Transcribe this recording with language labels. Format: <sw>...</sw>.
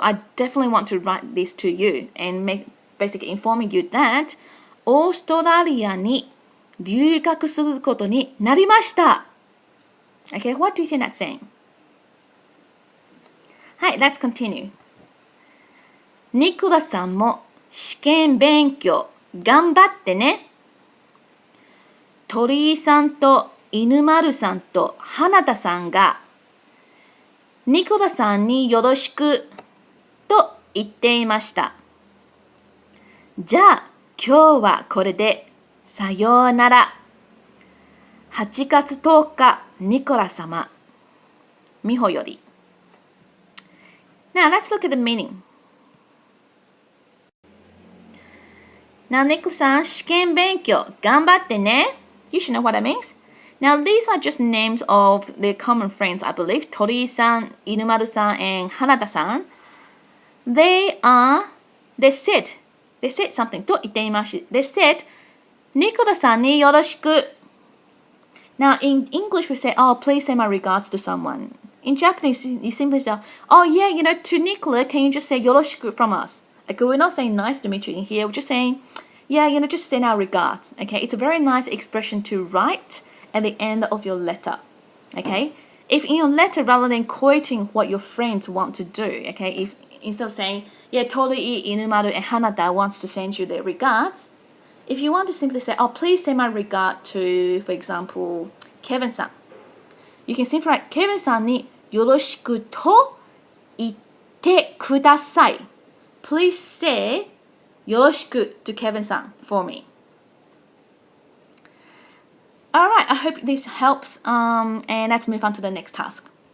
<en>I definitely want to write this to you and basically informing you that</en> <ja>オーストラリアに留学することになりました。</ja> <en>Okay, what do you think that's saying?</en> <ja>はい、</ja> <en>let's continue.</en> <ja>ニコラさんも試験勉強頑張ってね。鳥居さんと犬丸さんと花田さんがニコラさんによろしくと言っていました。じゃあ今日はこれでさようなら。 8月10日、ニコラ様。美穂より。</ja> <en>Now, let's look at the meaning.</en> <ja>Now, ニコさん、試験勉強頑張ってね。</ja> <en>You should know what that means. Now, these are just names of the common friends, I believe.</en> <ja>鳥居さん、犬丸さん、and 花田さん。</ja> <en>They said something</en> <ja>と言っていました。</ja> <en>They said,</en> <ja>ニコラさんによろしく。</ja> <en>Now, in English, we say, oh, please say my regards to someone. In Japanese, you simply say, oh, yeah, to Nicola, can you just say yoroshiku from us? Okay, we're not saying nice to meet you in here. We're just saying, yeah, just send our regards. Okay, it's a very nice expression to write at the end of your letter. Okay, if in your letter, rather than quoting what your friends want to do, okay, if instead of saying, yeah, Torii, Inumaru, and Hanada wants to send you their regards, if you want to simply say, oh, please send my regard to, for example, Kevin-san. You can simply write,</en> <ja>Kevin-sanによろしくと言ってください.</ja> <en>Please say</en> <ja>よろしく</ja> <en>to Kevin-san for me. Alright, I hope this helps. And let's move on to the next task.</en>